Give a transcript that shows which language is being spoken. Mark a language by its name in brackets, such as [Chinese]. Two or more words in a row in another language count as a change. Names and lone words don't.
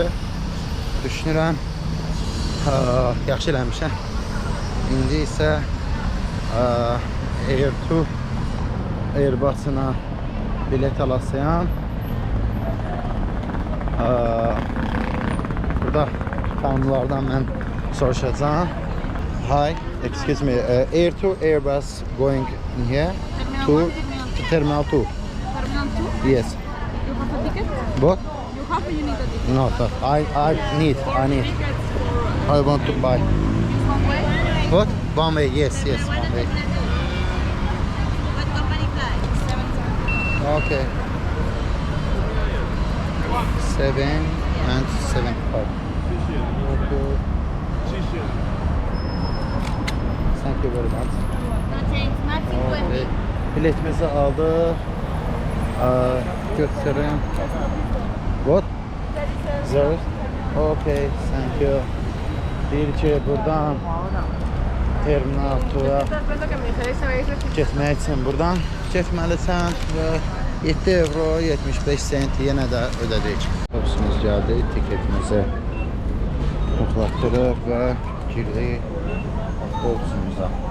[Azerbaijani] Düşünürəm, yaxşı eləmişəm. İndi isə Airbus'una bilet alasıyam. Burada tanrılardan mən soruşacağım. [English] Hi, excuse me, Air to Airbus going in here to Terminal 2. Terminal 2? Yes. You have a ticket? What? You have or you need a ticket? No, sir. I need. Tickets for I want to buy. this one way? What? One way, yes, one way. What company flight? 7:30. Okay. 7 and 7.5. Okay. Thank you very much. [Azerbaijani] Okay. Biletimizi aldık. Götürün. [English] What? Zero. Okay, thank you. [Azerbaijani] Deyir ki, buradan Terminal 2'ya getmək üçün buradan getməlisən və 7 euro 75 sent yenə də ödədik. Otobusumuz gəldi, tiketimizi yoxlatdırıq və girdik otobusumuza.